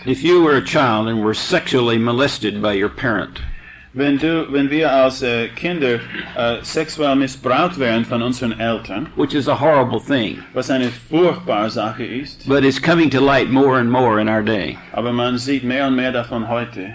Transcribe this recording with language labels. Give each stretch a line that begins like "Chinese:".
English: If you were a child and were sexually molested by your parent,
German: Wenn wir als Kinder sexuell missbraucht werden von unseren Eltern,
English: which is a horrible thing,
German: was eine furchtbare Sache ist,
English: but it's coming to light more and more in our day.
German: aber man sieht mehr und mehr davon heute.